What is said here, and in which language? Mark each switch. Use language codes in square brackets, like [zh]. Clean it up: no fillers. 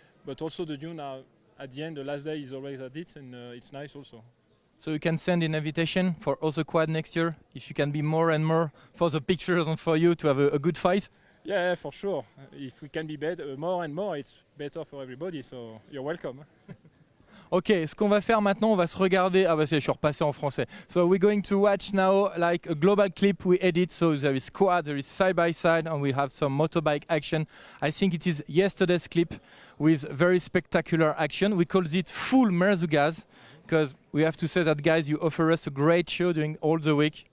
[en] but also the dune are at the end. The last day is always at it, and it's nice also. So you can send an invitation for other quad next year if you can be more and more for the pictures and for you to have a good fight. Yeah, for sure. If we can be better, more and more, it's better for everybody. So you're welcome. [fr] Ok, ce qu'on va faire maintenant, on va se regarder. Ah bah c'est, je suis repassé en français. [en] So we're going to watch now like a global clip we edit. So there is quad, there is side by side, and we have some motorbike action. I think it is yesterday's clip with very spectacular action. We call it full Merzugas because we have to say that, guys, you offer us a great show during all the week.